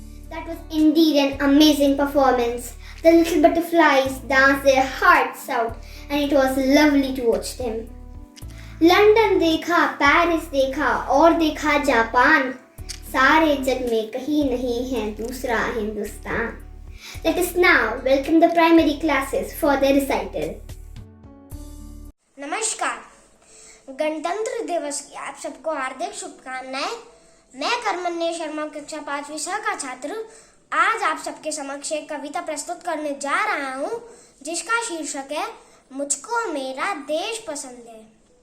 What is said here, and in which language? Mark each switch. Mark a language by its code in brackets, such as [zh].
[en] That was indeed an amazing performance. The little butterflies danced their hearts out and it was lovely to watch them. [hi] London देखा, Paris देखा और देखा Japan, सारे जग में कहीं नहीं है दूसरा Hindustan. [en] Let us now welcome the primary classes for their recital. [hi] नमस्कार, गणतंत्र दिवस की आप सबको हार्दिक शुभकामनाएं। मैं करमन्य शर्मा कक्षा 5वीं स का छात्र आज आप सबके समक्ष एक कविता प्रस्तुत करने जा रहा हूँ, जिसका शीर्षक है मुझको मेरा देश पसंद है।